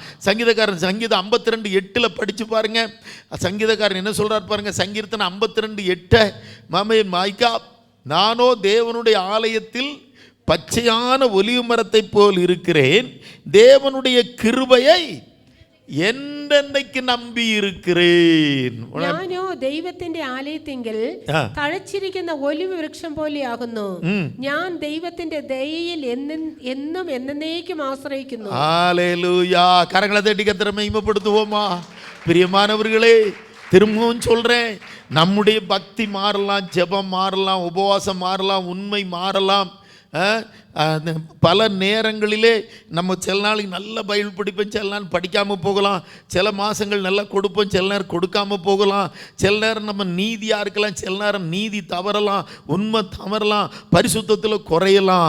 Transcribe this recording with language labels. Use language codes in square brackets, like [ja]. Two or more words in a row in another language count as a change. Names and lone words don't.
[ta] சங்கீதக்காரன் சங்கீதம் 52:8 படித்து பாருங்க. சங்கீதக்காரன் என்ன சொல்கிறார் பாருங்க. சங்கீர்த்தனம் 52:8, மாமே மாய்க்கா, நானோ தேவனுடைய ஆலயத்தில் பச்சையான ஒலிவு மரத்தை போல் இருக்கிறேன், தேவனுடைய கிருபையை [ml] എന്നേക്ക് നമ്പി [ta] இருக்கிறேன். [ml] ഞാനോ ദൈവത്തിന്റെ ആലയത്തിങ്കിൽ തഴച്ചിരിക്കുന്ന ഒലിവ് വൃക്ഷം പോലെയാകുന്നു. ഞാൻ ദൈവത്തിന്റെ ദയയിൽ എന്നും എന്നേക്കും ആശ്രയിക്കുന്നു. [ta] ஹல்லேலூயா. கரங்களை தட்டி கர்த்தரை மகிமைப்படுத்துவோமா? பிரியமானவர்களே, திரும்பவும் சொல்றேன், நம்முடைய பக்தி மாறலாம், ஜெபம் மாறலாம், உபவாசம் மாறலாம், உண்மை மாறலாம். பல நேரங்களிலே நம்ம சில நாளைக்கு நல்ல பைபிள் படிப்போம், சில நாள் படிக்காமல் போகலாம், சில மாதங்கள் நல்லா கொடுப்போம், சில நேரம் கொடுக்காமல் போகலாம், சில நேரம் நம்ம நீதியாக இருக்கலாம், சில நேரம் நீதி தவறலாம், உண்மை தவறலாம், பரிசுத்தத்தில் குறையலாம்.